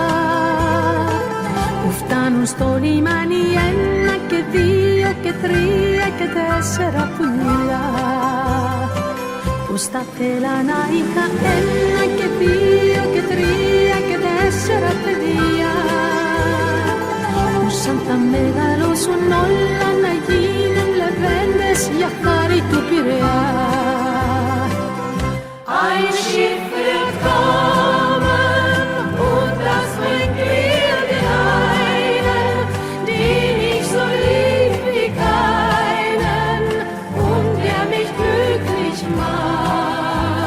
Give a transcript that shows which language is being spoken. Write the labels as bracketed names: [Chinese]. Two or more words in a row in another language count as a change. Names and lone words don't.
[Greek] που φτάνουν στο λιμάνι 1 και 2 και 3 και 4 πουλιά που στα θέλα να είχα 1 και 2 και 3 και 4 παιδιά που σαν θα μεγαλώσουν όλα να γίνουν λεβέντες για χάρη του Πειραιά. [German] Ein Schiff wird kommen und das bringt mir den einen, den ich so lieb wie keinen und der mich glücklich macht.